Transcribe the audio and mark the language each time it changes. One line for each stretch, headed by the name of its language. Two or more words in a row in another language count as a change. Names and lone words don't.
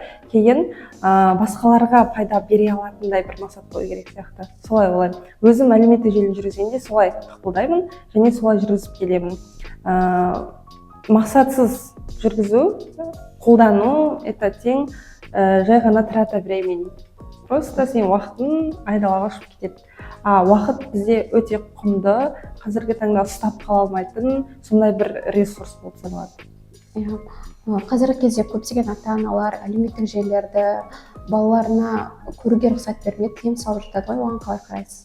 Kazakh: Кейін басқаларға пайда бере алатындай бір мақсат қою керек сияқты. Солай ойлаймын. Өзім әлеуметтік желіні жүргізгенде солай қабылдаймын және солай жүргізіп келемін. Мақсатсыз жүргізу, қолдану, это тең жай ғана
Russian: трата времени.
Kazakh: Просто сен уақытың айдалаға шығып кетеді. Уақыт бізде өте құнды, қазіргі таңда ұстап қала алмайтын сондай бір ресурс болып саналады. Қазіргі кезде көптеген ата-аналар әлеуметтік желілерді балаларына көруге рұқсат бермейді, тыйым салып жатады ғой, оған қалай қарайсыз?